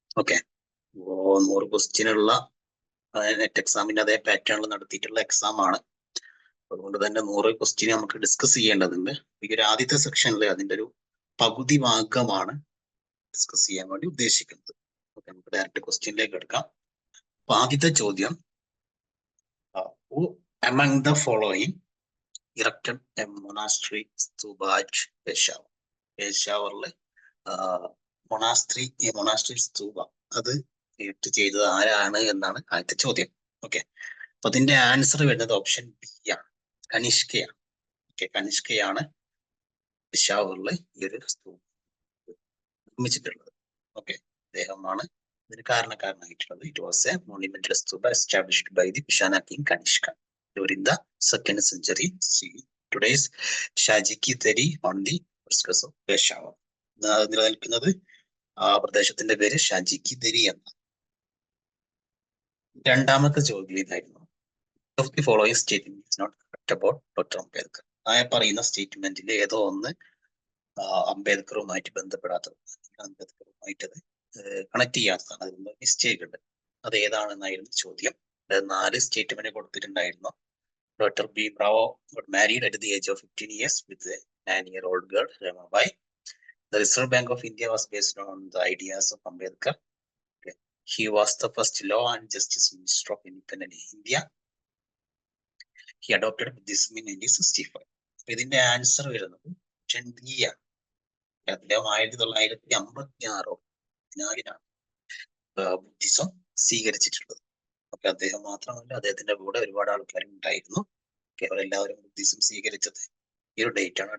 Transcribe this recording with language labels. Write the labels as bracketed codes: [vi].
[ml] Okay, 100 question ഉള്ള net എക്സാമിന്റെ അതേ പാറ്റേണിൽ നടത്തിയിട്ടുള്ള എക്സാം ആണ്. അതുകൊണ്ട് തന്നെ 100 ക്വസ്റ്റ്യൻ നമുക്ക് ഡിസ്കസ് ചെയ്യേണ്ടതുണ്ട്. ഈ ഒരു ആദ്യത്തെ സെക്ഷനിൽ അതിന്റെ ഒരു പകുതി ഭാഗമാണ് ഡിസ്കസ് ചെയ്യാൻ വേണ്ടി ഉദ്ദേശിക്കുന്നത്. ഓക്കെ, നമുക്ക് ഡയറക്റ്റ് ക്വസ്റ്റ്യനിലേക്ക് എടുക്കാം. അപ്പൊ ആദ്യത്തെ ചോദ്യം, [en] who among the following erected a monastery stupa at Peshawar? [ml] പേഷാവറിലെ monastery stupa അത് ചെയ്തത് ആരാണ് എന്നാണ് ആദ്യത്തെ ചോദ്യം. ഓക്കെ, അപ്പൊ അതിന്റെ ആൻസർ വരുന്നത് ഓപ്ഷൻ ബി ആണ്, കനിഷ്കയാണ്. ഓക്കെ, കനിഷ്കയാണ് പെഷാവറിലെ ഈ ഒരു സ്തൂപ നിർമ്മിച്ചിട്ടുള്ളത്. ഓക്കെ, അദ്ദേഹമാണ് ഇതിന് കാരണക്കാരനായിട്ടുള്ളത്. [en] It was a monumental stupa established by the Kushana king Kanishka during the 2nd century CE. Today's Shahjiki Dheri on the outskirts of Peshawar. [ml] നിലനിൽക്കുന്നത് ആ പ്രദേശത്തിന്റെ പേര് ഷാജിക്കി ദരി എന്ന. രണ്ടാമത്തെ ചോദ്യം ഇതായിരുന്നു, [en] of the following statement is not correct about Dr. [ml] Ambedkar. പറയുന്ന സ്റ്റേറ്റ്മെന്റിൽ ഏതോ ഒന്ന് അംബേദ്കറുമായിട്ട് ബന്ധപ്പെടാത്തത്, അംബേദ്കറുമായിട്ടത് കണക്ട് ചെയ്യാത്തതാണ്, അതിന് മിസ്റ്റേക്ക് ഉണ്ട്. അത് ഏതാണെന്നായിരുന്നു ചോദ്യം. 4 സ്റ്റേറ്റ്മെന്റ് കൊടുത്തിട്ടുണ്ടായിരുന്നു. [en] Dr. B. Bravo got married at the age of 15 years with a 9-year-old girl, Ramabai. The Reserve Bank of India was based on the ideas of Ambedkar. Okay. He was the first Law and Justice Minister of Independent India. He adopted Buddhism in 1965. [ml] ഇതിന്റെ answer വരുന്നത് option B ആണ്. അദ്ദേഹം 1956 Buddhism സ്വീകരിച്ചിട്ടുള്ളത്. അപ്പൊ അദ്ദേഹം മാത്രമല്ല, അദ്ദേഹത്തിന്റെ കൂടെ ഒരുപാട് ആൾക്കാർ ഉണ്ടായിരുന്നു. അവരെല്ലാവരും ബുദ്ധിസം സ്വീകരിച്ചത് ഈ ഒരു ഡേറ്റ് ആണ്.